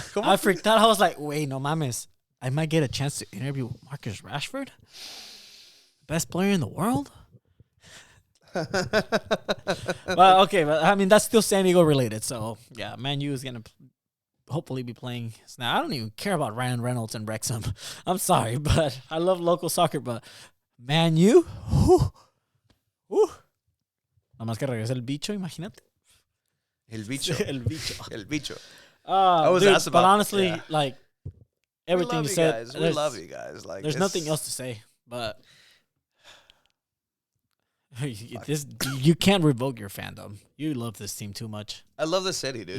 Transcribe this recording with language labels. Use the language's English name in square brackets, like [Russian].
[English] I freaked out. I was like, wait, [Spanish] no mames. [English] I might get a chance to interview Marcus Rashford, best player in the world. Well, okay, but I mean that's still San Diego related. So yeah, Man U is gonna hopefully be playing. Now I don't even care about Ryan Reynolds and Wrexham. I'm sorry, but I love local soccer. [Spanish] But Man U, nada más que regrese el bicho, imagínate. El bicho. El bicho. El bicho. [English] I was asked about. But honestly, like everything you said, we love you guys. Like there's nothing else to say, but. You can't revoke your fandom. You love this team too much. I love the city, dude.